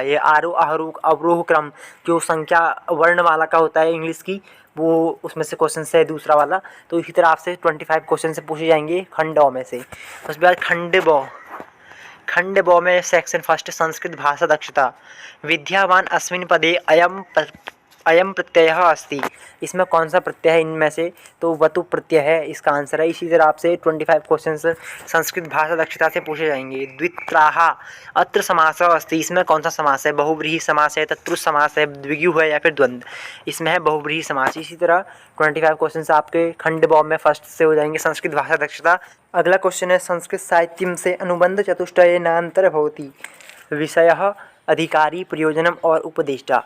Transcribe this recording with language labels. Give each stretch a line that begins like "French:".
Hindi: ये आरोह अवरोह क्रम जो संख्या वर्णमाला का होता है इंग्लिश की, वो उसमें से क्वेश्चन है दूसरा वाला। तो इसी तरह आपसे 25 क्वेश्चन से पूछे जाएंगे खंड अ में से। उसके बाद खंड ब में सेक्शन फर्स्ट संस्कृत भाषा दक्षता।
Sanskrit: विद्यावान अस्मिन् पदे अयम प्रत्ययः अस्ति।
Hindi: इसमें कौन सा प्रत्यय है इनमें से, तो वतु प्रत्यय है इसका आंसर है। इसी तरह आपसे 25 क्वेश्चन संस्कृत भाषा दक्षता से पूछे जाएंगे।
Sanskrit: द्वित्राः अत्र समासः अस्ति।
Hindi: इसमें कौन सा समास है, बहुव्रीहि समास है, तत्पुरुष समास है, द्विगु है या फिर द्वंद्व। इसमें है बहुव्रीहि समास। इसी तरह 25 क्वेश्चन आपके खंड ब में फर्स्ट से हो जाएंगे संस्कृत भाषा दक्षता। अगला क्वेश्चन है संस्कृत साहित्यम से
Sanskrit: अनुबंध चतुष्टयेनांतर भवति विषयः अधिकारी, प्रयोजनम और उपदेष्टा।